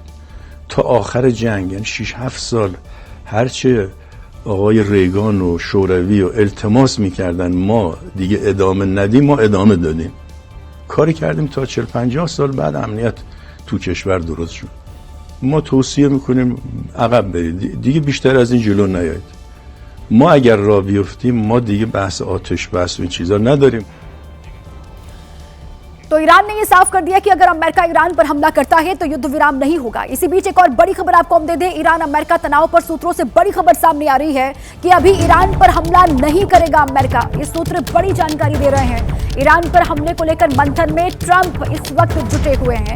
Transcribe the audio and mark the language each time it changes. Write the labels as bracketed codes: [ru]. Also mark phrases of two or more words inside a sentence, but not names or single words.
[fa] تا آخر جنگ یعنی 6-7 سال هرچه آقای ریگان و شوروی و التماس میکردن ما دیگه ادامه ندیم، ما ادامه دادیم. کاری کردیم تا 40-50 سال بعد امنیت تو کشور درست شد. ما توصیه میکنیم عقب برید، دیگه بیشتر از این جلو نیایید. ما اگر راه بیفتیم ما دیگه بحث آتش بس و این چیزا نداریم. [hi] तो ईरान ने यह साफ कर दिया कि अगर अमेरिका ईरान पर हमला करता है तो युद्ध विराम नहीं होगा। इसी बीच एक और बड़ी खबर आपको हम दे दें, ईरान अमेरिका तनाव पर सूत्रों से बड़ी खबर सामने आ रही है कि अभी ईरान पर हमला नहीं करेगा अमेरिका। ये सूत्र बड़ी जानकारी दे रहे हैं। ईरान पर हमले को लेकर मंथन में ट्रंप इस वक्त जुटे हुए हैं।